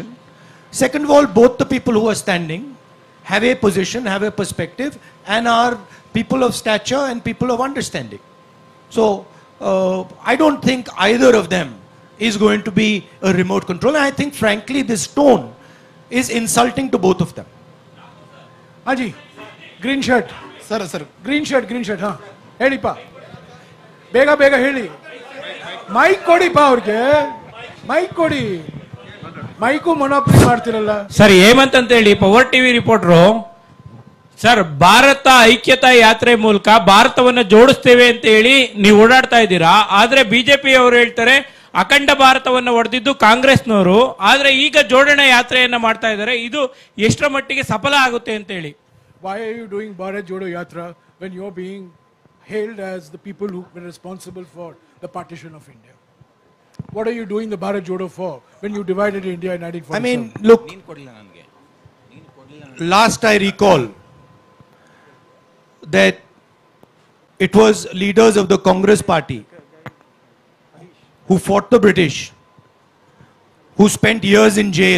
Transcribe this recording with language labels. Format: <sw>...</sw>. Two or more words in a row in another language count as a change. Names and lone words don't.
<en>Second of all, both the people who are standing have a position, have a perspective, and are people of stature and people of understanding. So I don't think either of them is going to be a remote control. And I think frankly this tone is insulting to both of them. Haji, green shirt. Sir. Green shirt,</en> <kn>ha. ಹೇಳಿ ಪಾ. ಬೇಗ ಹೇಳಿ. ಮೈಕ್ ಕೊಡಿ ಪಾ ಅವರಿಗೆ. ಮೈಕ್ ಕೊಡಿ.</kn> <en>mic monopoly</en> <kn>ಮಾಡ್ತಿರಲ್ಲ ಸರ್. ಹೇಮಂತ್ ಅಂತ ಹೇಳಿ ಪವರ್ ಟಿವಿ ರಿಪೋರ್ಟರು. ಸರ್, ಭಾರತ ಐಕ್ಯತಾ ಯಾತ್ರೆ ಮೂಲಕ ಭಾರತವನ್ನು ಜೋಡಿಸ್ತೇವೆ ಅಂತ ಹೇಳಿ ನೀವು ಓಡಾಡ್ತಾ ಇದ್ದೀರಾ. ಆದ್ರೆ ಬಿಜೆಪಿ ಅವರು ಹೇಳ್ತಾರೆ ಅಖಂಡ ಭಾರತವನ್ನು ಒಡೆದಿದ್ದು ಕಾಂಗ್ರೆಸ್ನವರು. ಆದ್ರೆ ಈಗ ಜೋಡಣೆ ಯಾತ್ರೆಯನ್ನ ಮಾಡ್ತಾ ಇದ್ದಾರೆ. ಇದು ಎಷ್ಟರ ಮಟ್ಟಿಗೆ ಸಫಲ ಆಗುತ್ತೆ ಅಂತ ಹೇಳಿ.</kn> <en>Why are you doing Bharat Jodo Yatra when you're being hailed as the people who were responsible for the partition of India? What are you doing the Bharat Jodo for when you divided India in 1947? I mean, look, last I recall that it was leaders of the Congress party who fought the British, who spent years in jail.</en>